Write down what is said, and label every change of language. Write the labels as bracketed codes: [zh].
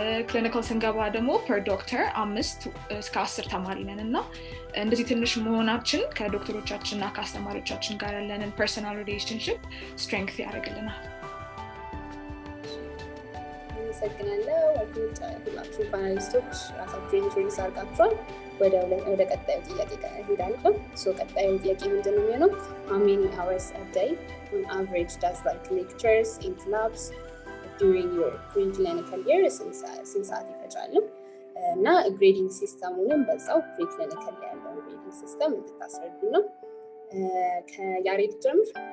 [am] ክሊኒካል ስንገባ ደግሞ ፐር ዶክተር 5 እስከ 10 ተማሪ ነን እና እንደዚህ ትንሽ መሆናችን ከዶክተሮቻችንና ከአስተማሪዎቻችን ጋር ያለንን ፐርሰናል ሪሌሽንሺፕ ስትሬንግዝ ያደርግልናል። አመሰግናለሁ። ሁላችሁ ፓናሊስቶች ራሳችሁን ኢንትሮዲውስ አድርጋችኋል። ወደ ቀጣዩ ጥያቄ እሄዳለሁ። ቀጣዩ ጥያቄ ምንድን ነው የሚሆነው? [en] how many hours a day on average does like lectures and labs during your pre-clinical year [am] ስንት ሰዓት ይፈጃሉ? እና ግሬዲንግ ሲስተሙንም በዛው ፕሪክሊኒካል ያለው ግሬዲንግ ሲስተም እንድታስረዱ ነው። ከያሬድ ጀምር።